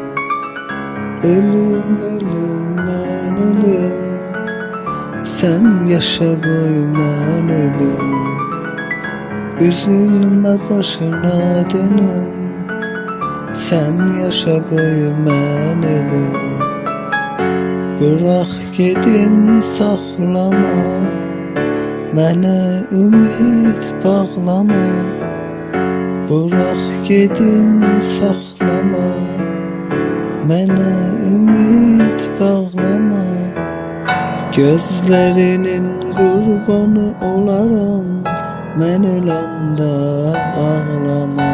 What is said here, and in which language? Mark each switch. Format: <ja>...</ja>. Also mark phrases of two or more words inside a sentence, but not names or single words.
<tr>Ölüm ölüm ben ölüm, sen yaşa koy ben ölüm. Üzülme başına dönüm, sen yaşa koy ben ölüm.</tr> <az>Bırak gedim saklama, mənə ümid bağlama. Bırak gedim saklama, mənə ümid bağlama. Gözlerinin qurbanı olaram, mən öləndə ağlama.</az>